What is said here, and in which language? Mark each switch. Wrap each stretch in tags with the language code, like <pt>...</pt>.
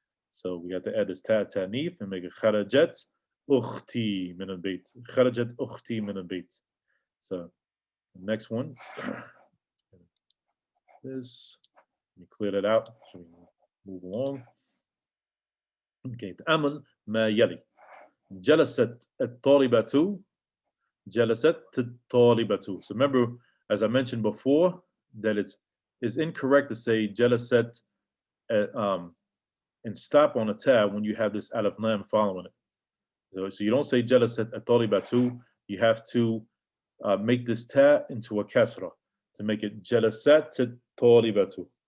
<en>So we have to add this تاء التأنيث and make it</en> <ar>خرجت أختي من البيت. خرجت أختي من البيت.</ar> <en>So the next one is, let me clear that out so we can move along.</en> <ar>Okay, تأمل ما يلي. جلست الطالبة. جلست الطالبة.</ar> <en>So remember, as I mentioned before, that it's incorrect to say جلست and stop on a ta when you have this alif lam following it. So you don't say</en> <ar>جلست الطالبة.</ar> <en>You have to make this ta into a kasra to make it جلست الطالبة.</en>